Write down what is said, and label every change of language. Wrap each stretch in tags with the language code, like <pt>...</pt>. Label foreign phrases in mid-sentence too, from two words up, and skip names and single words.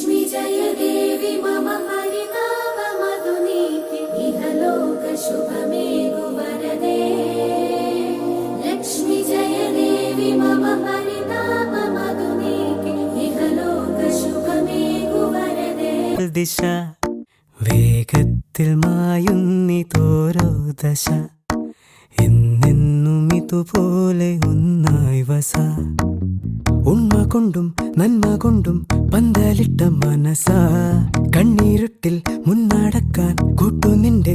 <sa>जय देवी मम परितापमधुनीके इहलोक शुभमे गुवरदे लक्ष्मी जय देवी मम परितापमधुनीके इहलोक शुभमे गुवरदे</sa> <ml>ദിശ വേഗത്തിൽ മായുന്നിതോരോ ദശ എന്നെന്നും ഇതുപോലെ ഒന്നായി വസ ഉണ്മ കൊണ്ടും നന്മ കൊണ്ടും പന്തലിട്ട മനസ കണ്ണീരുട്ടിൽ മുന്നടക്കാൻ കൂട്ടു നിന്റെ</ml>